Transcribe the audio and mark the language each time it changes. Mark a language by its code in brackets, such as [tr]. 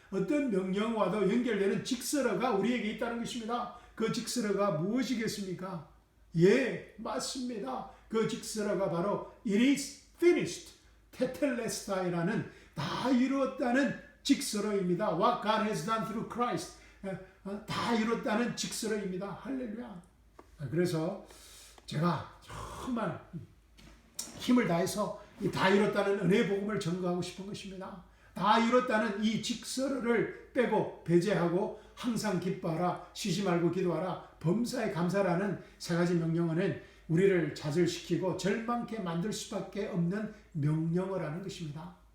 [ko] 어떤 명령어와도 연결되는 직설어가 우리에게 있다는 것입니다. 그 직설어가 무엇이겠습니까? 예, 맞습니다. 그 직설어가 바로 [en] It is finished, [ko] 테텔레스타이라는 다 이루었다는 직설어입니다. [en] What God has done through Christ, [ko] 다 이뤘다는 직설어입니다. 할렐루야. 그래서 제가 정말 힘을 다해서 다 이뤘다는 은혜의 복음을 전거하고 싶은 것입니다. 다 이뤘다는 이 직설을 빼고 배제하고 항상 기뻐하라, 쉬지 말고 기도하라, 범사에 감사라는 세 가지 명령어는 우리를 좌절시키고 절망케 만들 수밖에 없는 명령을 하는 것입니다.